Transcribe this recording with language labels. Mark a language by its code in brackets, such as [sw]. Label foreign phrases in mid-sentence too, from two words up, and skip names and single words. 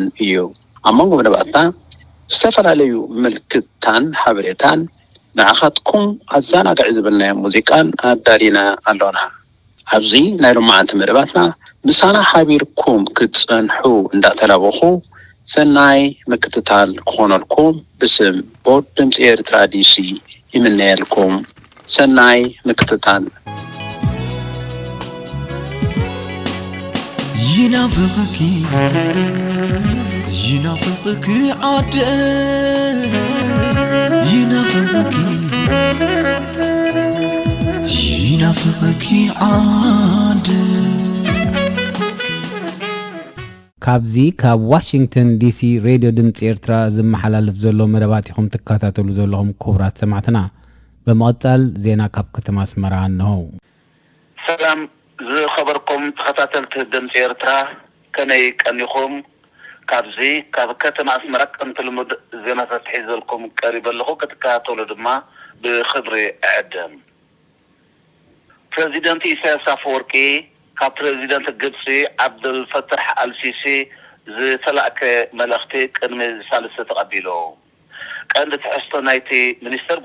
[ti] እዩ ኣመንጎ በነባታ استفላለዩ ምልክታን ሓበረታን ንዓኻትኩም ኣዛናግዕ ዝብልና ሙዚቃን ኣዳሊና ኣሎና ኣብዚ ናይ ሎማዓንቲ መደባትና ምሳና ሓቢርኩም ክትጸንሑ እንዳተላበኹ ሰናይ ምክትታል ክኾነልኩም ብስም ቦርድ ድምፂ ኤርትራ DC ይምነየልኩም ሰናይ ምክትታል [ar] ينافقك عاد ينافقك عاد [ti] ካብዚ ካብ ዋሽንግተን DC ሬድዮ ድምፂ ኤርትራ ዝመሓላለፍ ዘሎ መደባትኩም ተከታተሉ ዘለኹም ክቡራት ሰማዕትና በመቀጠል ዜና ካብ ከተማ ኣስመራ ነው ሰላም ዝኸበርኩም ተከታተልቲ ድምፂ ኤርትራ ከመይ ቀኒኹም ካብዚ ካብ ከተማ ኣስመራ ከምትልምድ ዜናታት ሒዘልኩም ቀሪበ ኣለኹ ከተከታተሉ ድማ ብኽብሪ ዕደም ፕሬዚደንት ኢሳያስ አፈወርቂ ካብ ፕሬዚደንት ግብፂ ዓብደልፈታሕ አልሲሲ ዝተላእከ መልእኽቲ ቅድሚ ሳልስተ ተቐቢሉ ቀንዲ ትሕዝቶ ናይቲ ሚኒስተር